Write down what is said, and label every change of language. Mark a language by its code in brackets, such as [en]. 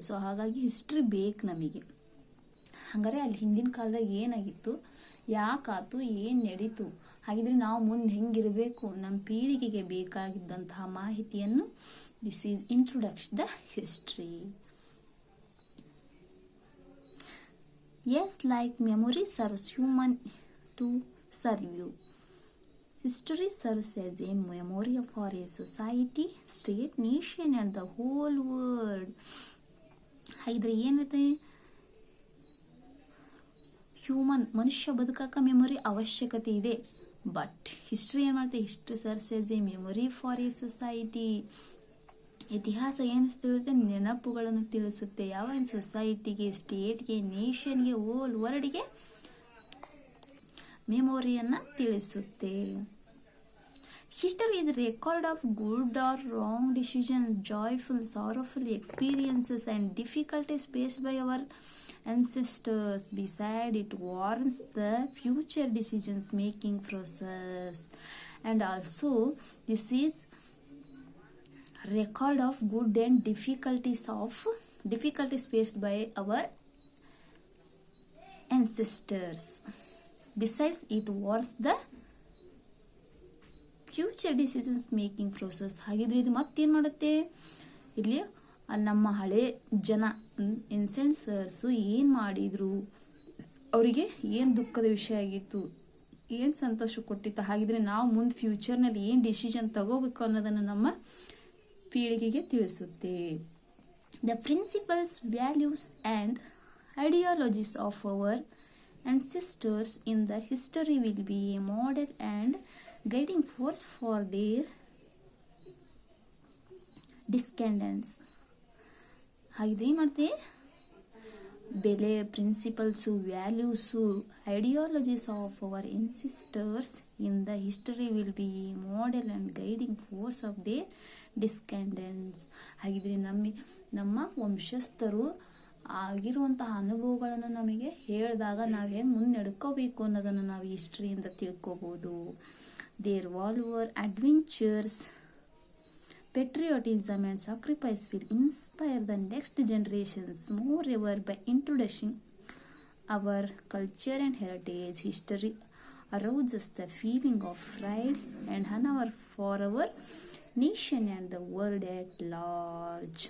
[kn] So ಹಾಗಾಗಿ history ಬೇಕು ನಮಗೆ. ಹಾಗಾದ್ರೆ ಅಲ್ಲಿ ಹಿಂದಿನ ಕಾಲದಾಗ ಏನಾಗಿತ್ತು, ಯಾಕಾತು, ಏನು ನಡೀತು, ಹಾಗಿದ್ರೆ ನಾವು ಮುಂದೆ ಹೆಂಗಿರಬೇಕು, ನಮ್ಮ ಪೀಳಿಗೆಗೆ ಬೇಕಾಗಿದ್ದಂತಹ ಮಾಹಿತಿಯನ್ನು, [en] This is introduction the history. Yes, like memory serves human to serve you. History serves as a memory for a society, state, nation and the whole world. [kn] ಹಾಗಿದ್ರೆ ಏನೈತೆ, ಮನುಷ್ಯ ಬದುಕಕ್ಕೆ ಮೆಮೊರಿ ಅವಶ್ಯಕತೆ ಇದೆ. [en] but history [kn] ಏನು ಮಾಡುತ್ತೆ, [en] History serves as a memory for a society. [kn] ಇತಿಹಾಸ ಏನು ತಿಳಿಸುತ್ತೆ, ನೆನಪುಗಳನ್ನು ತಿಳಿಸುತ್ತೆ. ಯಾವ ಸೊಸೈಟಿಗೆ, ಸ್ಟೇಟ್ಗೆ, ನೇಷನ್ಗೆ, ಹೋಲ್ ವರ್ಲ್ಡ್ಗೆ ಮೆಮೊರಿಯನ್ನು ತಿಳಿಸುತ್ತೆ. [en] History is a record of good or wrong decisions, joyful, sorrowful experiences, and difficulties faced by our ancestors. Beside, it warns the future decisions making process. And also, this is record of good and difficulties faced by our ancestors. Besides, it warns the future decisions making process. [kn] ಹಾಗಿದ್ರೆ ಇದು ಮತ್ತೇನು ಮಾಡುತ್ತೆ, ಇಲ್ಲಿ ನಮ್ಮ ಹಳೆ ಜನ ಇನ್ಸೆನ್ಸರ್ಸು ಏನು ಮಾಡಿದ್ರು, ಅವರಿಗೆ ಏನು ದುಃಖದ ವಿಷಯ ಆಗಿತ್ತು, ಏನು ಸಂತೋಷ ಕೊಟ್ಟಿತ್ತು, ಹಾಗಿದ್ರೆ ನಾವು ಮುಂದೆ ಫ್ಯೂಚರ್ನಲ್ಲಿ ಏನು ಡಿಸಿಷನ್ ತಗೋಬೇಕು ಅನ್ನೋದನ್ನು ನಮ್ಮ ಪೀಳಿಗೆಗೆ ತಿಳಿಸುತ್ತೆ. [en] The principles, values and ideologies of our ancestors in the history will be a model and guiding force for their descendants. [kn] ಹಾಗಿದ್ರೆ ಏನು ಮಾಡ್ತೀವಿ, ಬೆಲೆ, [en] Principles, values, ideologies of our ancestors in the history will be model and guiding force of their descendants. [kn] ಹಾಗಿದ್ರೆ ನಮ್ಮ ವಂಶಸ್ಥರು ಆಗಿರುವಂತಹ ಅನುಭವಗಳನ್ನು ನಮಗೆ ಹೇಳಿದಾಗ ನಾವು ಹೆಂಗೆ ಮುಂದೆ ನಡ್ಕೋಬೇಕು ಅನ್ನೋದನ್ನು ನಾವು ಹಿಸ್ಟ್ರಿಯಿಂದ ತಿಳ್ಕೋಬೋದು. [en] Their valour adventures, patriotism and sacrifice will inspire the next generations. Moreover, by introducing our culture and heritage, history arouses the feeling of pride and honor for our nation and the world at large.